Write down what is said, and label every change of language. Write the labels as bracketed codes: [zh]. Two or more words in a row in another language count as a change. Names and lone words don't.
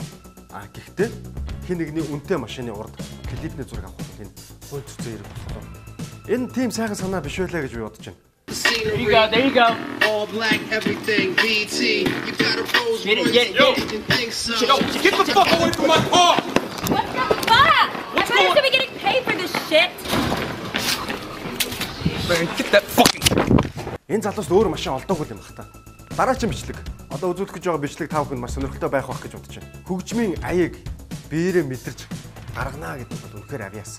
[mn] Гэхдээ хин нэгний үнэтэй машины урд клипний зураг авах бол энэ хууль зүйн хэрэг болохоор энэ тийм сайхан санаа биш байлаа гэж би бодож байна. [en] There you go. All black, everything, BT. You got a rose. Get it. Think so. Get the fuck away from my car! What the fuck? I thought you were gonna be getting paid for this shit. Man, get that fucking... [mn] Энэ залуус өөр машин олдоогүй юм бах та. Дараагийн бичлэг. Одоо үзүүлэх гэж байгаа бичлэг та бүхэнд маш сонирхолтой байх гэж бодож байна. Хөгжмийн аяыг биеэрээ мэдэрч гаргана гэдэг бол үнэхээр авьяасан.